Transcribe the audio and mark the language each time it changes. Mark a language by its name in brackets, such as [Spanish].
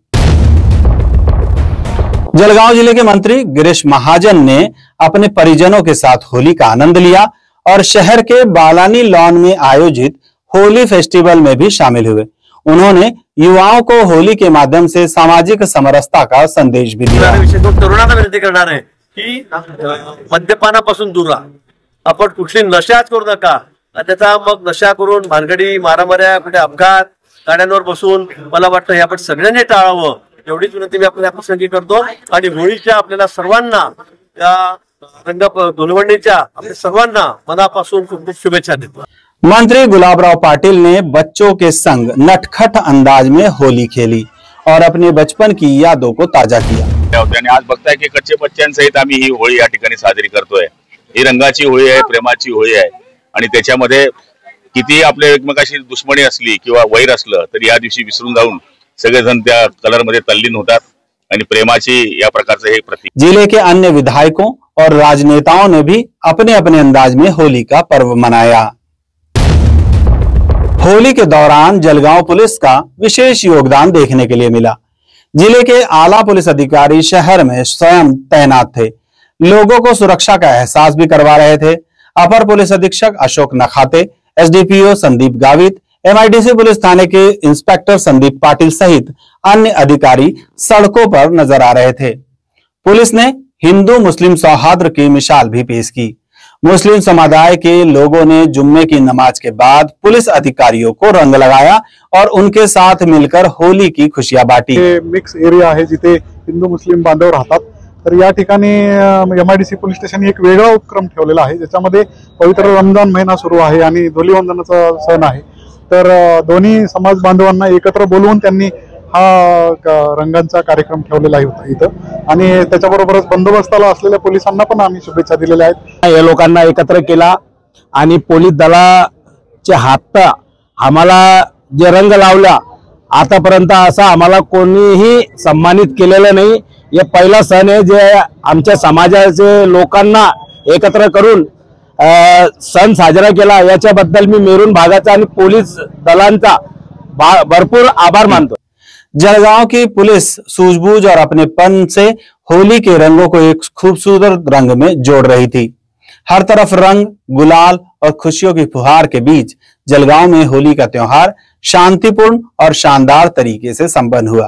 [Hindi] जलगांव जिले के मंत्री गिरीश महाजन ने अपने परिजनों के साथ होली का आनंद लिया और शहर के बालानी लॉन में आयोजित होली फेस्टिवल में भी शामिल हुए। उन्होंने युवाओं को होली के माध्यम से सामाजिक समरसता का संदेश भी दिया। [Marathi] तरुणांना विनंती करणार आहे की मद्यपानापासून दूर राहा, आपण कुठली नशाच करू नका। त्याचा मग नशा करून भानगडी मारामाऱ्या, कुठे अपघात, गाड्यांवर बसून, मला वाटतं हे आपण सगळ्यांनी टाळावं, एवढीच विनंती मी आपल्याला प्रसंगी करतो। आणि होळीच्या आपल्याला सर्वांना, या रंग धुलवंडीच्या आपल्या सर्वांना मनापासून खूप खूप शुभेच्छा देतो। [Hindi] मंत्री गुलाबराव पाटिल ने बच्चों के संग नटखट अंदाज में होली खेली और अपने बचपन की यादों को ताजा किया। [Marathi] आज बघताय की कच्चे बच्चांसहित आम्ही ही होळी या ठिकाणी साजरी करतोय। ही रंगाची होळी आहे, प्रेमाची होळी आहे आणि त्याच्यामध्ये किती आपले एकमेकाशी दुश्मनी असली किंवा वैर असलं तरी या दिवशी विसरून जाऊन सगळेजण त्या कलर मध्ये तल्लीन होतात आणि प्रेमाची या प्रकारचे हे प्रतीक। [Hindi] जिले के अन्य विधायकों और राजनेताओं ने भी अपने अपने अंदाज में होली का पर्व मनाया। होली के दौरान जलगांव पुलिस का विशेष योगदान देखने के लिए मिला। जिले के आला पुलिस अधिकारी शहर में स्वयं तैनात थे, लोगों को सुरक्षा का एहसास भी करवा रहे थे। अपर पुलिस अधीक्षक Ashok Nakhate, SDPO Sandeep Gavit, MIDC police थाने के इंस्पेक्टर संदीप पाटिल सहित अन्य अधिकारी सड़कों पर नजर आ रहे थे। पुलिस ने हिंदू मुस्लिम सौहार्द की मिसाल भी पेश की। मुस्लिम समुदाय के लोगों ने जुम्मे की नमाज के बाद पुलिस अधिकारियों को रंग लगाया और उनके साथ मिलकर होली की खुशियां बांटी। [Marathi] मिक्स एरिया आहे जिथे हिंदू मुस्लिम बांधव राहतात, तर या ठिकाणी एमआयडीसी पोलीस स्टेशन एक वेगळा उपक्रम ठेवलेला आहे, ज्याच्यामध्ये पवित्र रमजान महिना सुरू आहे आणि धुलीवंदनाचा सण आहे। तर दोन्ही समाज बांधवांना एकत्र बोलवून त्यांनी हा रंगांचा कार्यक्रम ठेवलेला आहे इथं आणि त्याच्याबरोबरच बंदोबस्ताला असलेल्या पोलिसांना पण आम्ही शुभेच्छा दिलेल्या आहेत। या लोकांना एकत्र केला आणि पोलीस दलाचे हात आम्हाला जे रंग लावला, आतापर्यंत असा आम्हाला कोणीही सन्मानित केलेलं नाही। हे पहिला सण आहे जे आमच्या समाजाचे लोकांना एकत्र करून सण साजरा केला। याच्याबद्दल मी मेरून भागाचा आणि पोलीस दलांचा भरपूर आभार मानतो। [Hindi] जलगांव की पुलिस सूझबूझ और अपनेपन से होली के रंगों को एक खूबसूरत रंग में जोड़ रही थी। हर तरफ रंग, गुलाल और खुशियों की फुहार के बीच जलगांव में होली का त्योहार शांतिपूर्ण और शानदार तरीके से संपन्न हुआ।